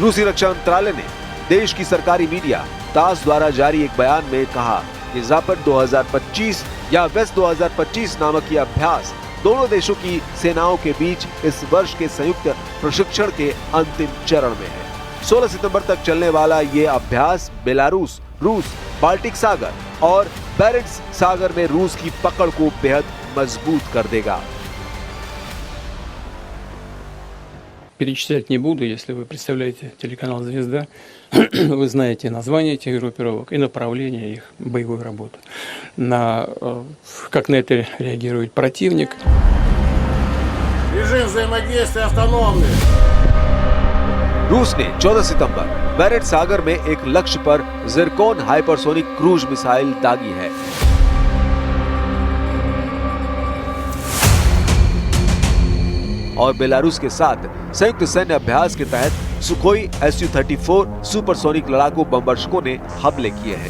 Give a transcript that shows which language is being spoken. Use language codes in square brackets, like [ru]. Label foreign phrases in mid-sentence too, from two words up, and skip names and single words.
[hi] रूसी रक्षा मंत्रालय ने देश की सरकारी मीडिया तास द्वारा जारी एक बयान में कहा कि ज़ापद 2025 या वेस्ट 2025 नामक यह अभ्यास दोनों देशों की सेनाओं के बीच इस वर्ष के संयुक्त प्रशिक्षण के अंतिम चरण में है। 16 सितंबर तक चलने वाला ये अभ्यास बेलारूस, रूस, बाल्टिक सागर और बैरेंट्स सागर में रूस की पकड़ को बेहद मजबूत कर देगा। [ru] Перечислять не буду, если вы представляете телеканал «Звезда», вы знаете названия этих группировок и направление их боевой работы. Как на это реагирует противник. Режим взаимодействия автономный. [hi] रूस ने 14 सितंबर बैरेंट सागर में एक लक्ष्य पर जिरकोन [en] hypersonic cruise missile [hi] दागी है। और बेलारूस के साथ संयुक्त सैन्य अभ्यास के तहत सुखोई Su-34 सुपरसोनिक लड़ाकू बमवर्षकों ने हमले किए हैं।